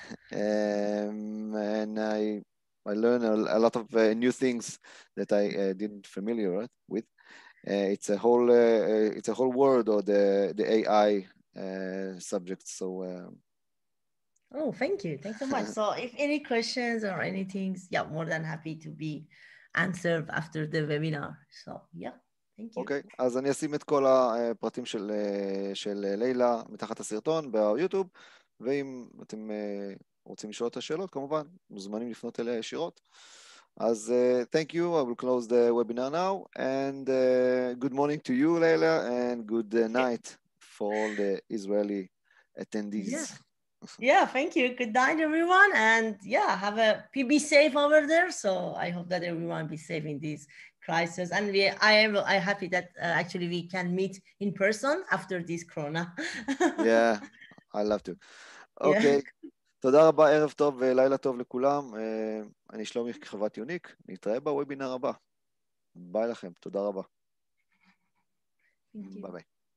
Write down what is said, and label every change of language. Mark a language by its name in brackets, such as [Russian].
[English] And I learned a lot of new things that I didn't familiar with. It's a whole world of the AI subject. So. Oh, thank you. Thanks so much. So if any questions or anything, yeah, more than happy to be answered after the webinar. So yeah, thank you. [Hebrew] אוקיי, אז אני אשים את כל הפרטים של לילה מתחת הסרטון ביוטיוב, ואם אתם רוצים לשאול את השאלות, כמובן, מוזמנים לפנות אליה ישירות. [English] אז thank you, I will close the webinar now, and good morning to you, Leila, and good night for all the Israeli attendees. Yeah, thank you. Good night, everyone. And yeah, be safe over there. So I hope that everyone be safe in this crisis. And I am happy that actually we can meet in person after this Corona. Yeah, I love to. Okay. [Hebrew] תודה רבה, ערב טוב ולילה טוב לכולם. אני שלומי כחברת יוניק. נתראה בוובינר הבא. ביי לכם, תודה רבה. ביי ביי.